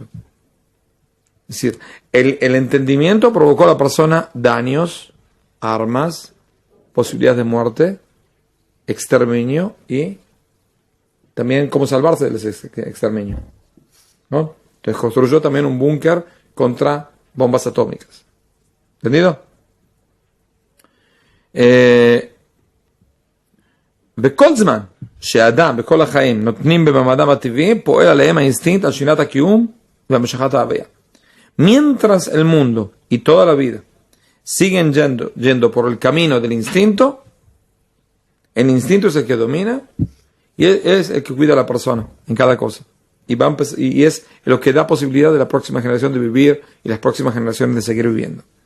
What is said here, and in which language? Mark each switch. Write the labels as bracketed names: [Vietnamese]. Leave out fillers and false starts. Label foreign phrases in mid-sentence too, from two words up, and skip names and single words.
[Spanish] Es decir, el entendimiento provocó a la persona daños, armas, posibilidades de muerte, exterminio y también cómo salvarse del exterminio. ¿no? Entonces construyó también un búnker contra bombas atómicas. ¿Entendido? [Hebrew] בכל זמן שאדם בכל החיים נותנים במעמדם הטבעי, פועל עליהם האינסטינקט על שינת הקיום והמשכת ההוויה. [Spanish] Mientras el mundo y toda la vida siguen yendo por el camino del instinto, el instinto es el que domina y es el que cuida a la persona en cada cosa. Y es lo que da posibilidad de la próxima generación de vivir y las próximas generaciones de seguir viviendo.